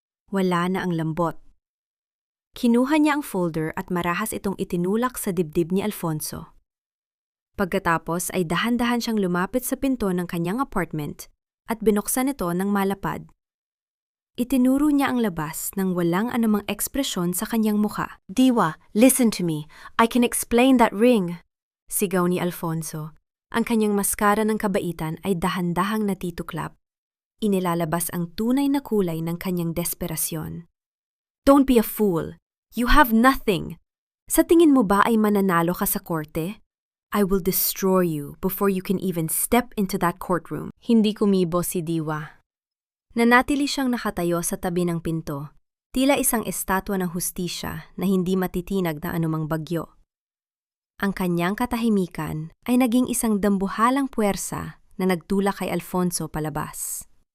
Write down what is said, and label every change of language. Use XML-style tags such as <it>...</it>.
<tl>Wala na ang lambot. Kinuha niya ang folder at marahas itong itinulak sa dibdib ni Alfonso. Pagkatapos ay dahan-dahan siyang lumapit sa pinto ng kanyang apartment at binuksan ito ng malapad. Itinuro niya ang labas nang walang anumang ekspresyon sa kanyang mukha.</tl> <en>Diwa, listen to me. I can explain that ring.</en> <tl>Sigaw ni Alfonso, Ang kanyang maskara ng kabaitan ay dahan-dahang natituklap. Inilalabas ang tunay na kulay ng kanyang desperasyon.</tl> <en>Don't be a fool. You have nothing.</en> <tl>Sa tingin mo ba ay mananalo ka sa korte?</tl> <en>I will destroy you before you can even step into that courtroom.</en> <tl>Hindi kumibo si Diwa. Nanatili siyang nakatayo sa tabi ng pinto, tila isang estatwa ng hustisya na hindi matitinag ng anumang bagyo. Ang kanyang katahimikan ay naging isang dambuhalang puwersa na nagtulak kay Alfonso palabas.</tl>